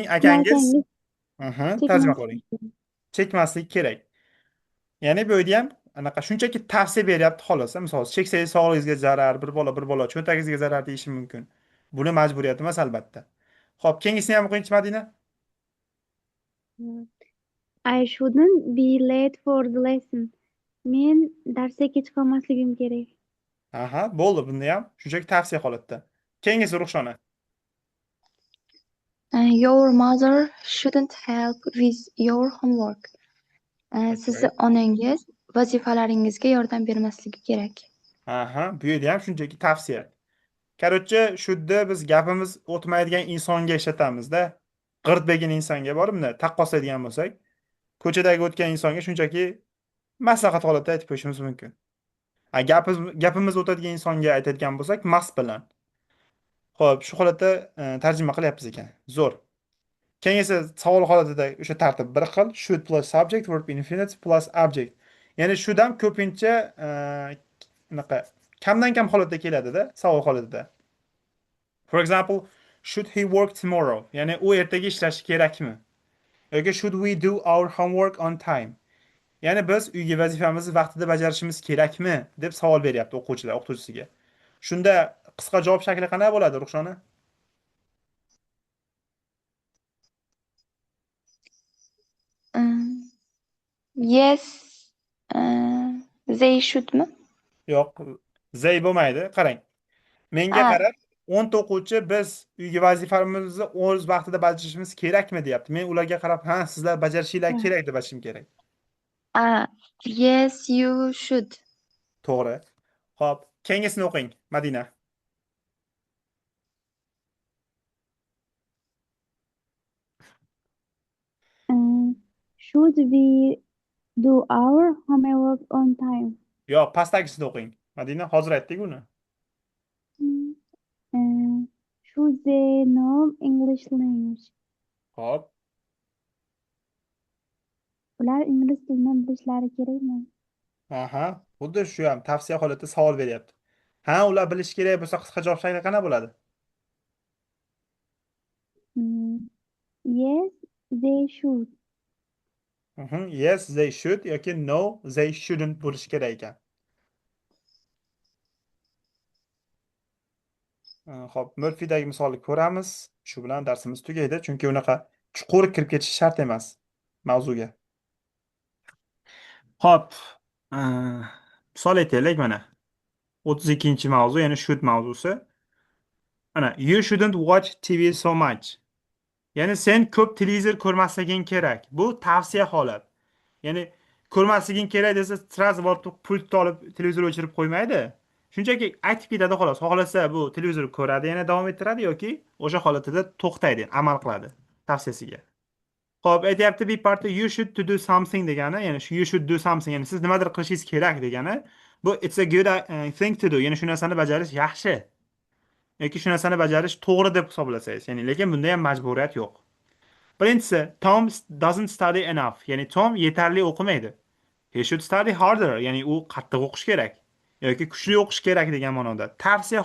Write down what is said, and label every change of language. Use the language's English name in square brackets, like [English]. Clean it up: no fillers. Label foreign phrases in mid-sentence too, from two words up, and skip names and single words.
[Uzbek] Sizning akangiz, akangiz tarjima qiling. chekmasligi kerak. Chekmaslik kerak. Ya'ni bu yerda ham anaqa shunchaki tavsiya beryapti xolos. Misol, cheksangiz sog'lig'ingizga zarar, bir bola cho'ntagingizga zarar deyishi mumkin. Buni majburiyati emas albatta. Xo'p, keyingisini ham o'qingchi Madina. [English] I shouldn't be late for the lesson. [Uzbek] Men darsga kech qolmasligim kerak. Aha, bo'ldi bunda ham shunchaki tavsiya holatda. Keyingisi Ruxshona. [English] Your mother shouldn't help with your homework. [Uzbek] Sizni [English] Okay. [Uzbek] onangiz vazifalaringizga yordam bermasligi kerak. Aha, bu yerda ham shunchaki tavsiya. Короче, shudni biz gapimiz o'tmaydigan insonga ishlatamizda. G'irt insonga boribdi, taqqoslaydigan bo'lsak, ko'chadagi o'tgan insonga shunchaki maslahat holatida aytib qo'yishimiz mumkin. Gapimiz o'tadigan insonga aytadigan bo'lsak, mast bilan. Xo'p, shu holatda tarjima qilyapmiz ekan. Zo'r. Keyin esa savol holatida o'sha tartib bir xil. [English] Should plus subject, verb infinitive plus object. [Uzbek] Ya'ni shudam ko'pincha unaqa kamdan kam holatda keladi-da, savol holatida. [English] For example, should he work tomorrow? [Uzbek] Ya'ni u ertaga ishlashi kerakmi? [English] Yoki should we do our homework on time? [Uzbek] Ya'ni biz uyga vazifamizni vaqtida bajarishimiz kerakmi deb savol beryapti o'qituvchisiga. Shunda qisqa javob shakli qanday bo'ladi, Ruxshona? [English] Yes, they shouldmi? [Uzbek] Yo'q, zey bo'lmaydi. Qarang. Menga Ah, qarab, 10 ta o'quvchi biz uyga vazifamizni o'z vaqtida bajarishimiz kerakmi deyapti. Men ularga qarab, ha, sizlar bajarishinglar kerak deb aytishim kerak. [English] yes, you should. [Uzbek] To'g'ri. Xo'p, keyingisini o'qing, Madina. [English] Should we do our homework on time? [Uzbek] Yo'q, pastdagisini o'qing. Madina, hozir aytdik uni. [English] Should they know English language? [Uzbek] Xo'p, Ular ingliz tilini bilishlari kerakmi? aha, xuddi shu ham tavsiya holatida savol beryapti. Ha, ular bilish kerak bo'lsa qisqa javob shakli qanday bo'ladi? [English] Yes, they should. Yes, they should yoki no, they shouldn't [Uzbek] bo'lishi kerak ekan. Xo'p, Murphy'dagi misolni ko'ramiz. Shu bilan darsimiz tugaydi, chunki unaqa chuqur kirib ketish shart emas mavzuga. Xo'p, misol aytaylik mana. 32-mavzu, ya'ni should mavzusi. Ana, [English] you shouldn't watch TV so much. [Uzbek] Ya'ni sen ko'p televizor ko'rmasliging kerak. Bu tavsiya holat. Ya'ni ko'rmasliging kerak desa, sразу borib pultni olib televizor o'chirib qo'ymaydi. Shunchaki aytib ketadi xolos. Xohlasa bu televizor ko'radi, yana davom ettiradi yoki o'sha holatida to'xtaydi, amal qiladi tavsiyasiga. Xo'p, aytyapti bir parti [English] you should to do something [Uzbek] degani, ya'ni [English] you should do something, [Uzbek] ya'ni siz nimadir qilishingiz kerak degani. [English] Bu it's a good thing to do, [Uzbek] ya'ni shu narsani bajarish yaxshi. Yoki shu narsani bajarish to'g'ri deb hisoblasangiz, ya'ni lekin bunda ham majburiyat yo'q. Birinchisi, [English] Tom doesn't study enough, [Uzbek] ya'ni Tom yetarli o'qimaydi. [English] He should study harder, [Uzbek] ya'ni u qattiq o'qish kerak yoki kuchli o'qish kerak degan ma'noda.